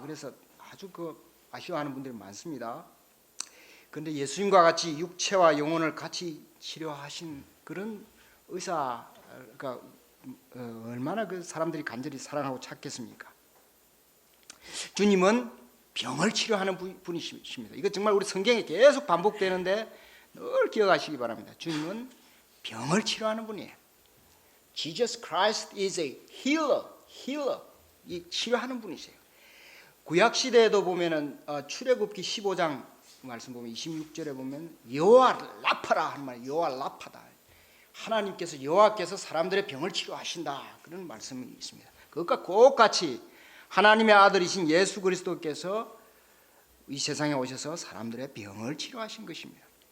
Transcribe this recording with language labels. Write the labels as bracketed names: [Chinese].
[Korean] 그래서 아주 아쉬워하는 분들이 많습니다. 그런데 예수님과 같이 육체와 영혼을 같이 치료하신 그런 의사가 얼마나 그 사람들이 간절히 사랑하고 찾겠습니까? 주님은 병을 치료하는 분이십니다. 이거 정말 우리 성경에 계속 반복되는데 늘 기억하시기 바랍니다. 주님은 병을 치료하는 분이에요. [English] Jesus Christ is a healer. [Korean] 이 치료하는 분이세요. 구약 시대에도 보면은 출애굽기 15장 말씀 보면 26절에 보면 여호와 라파라 하는 말, 여호와 라파다. 하나님께서 여호와께서 사람들의 병을 치료하신다. 그런 말씀이 있습니다. 그것과 똑같이 하나님의 아들이신 예수 그리스도께서 이 세상에 오셔서 사람들의 병을 치료하신 것입니다.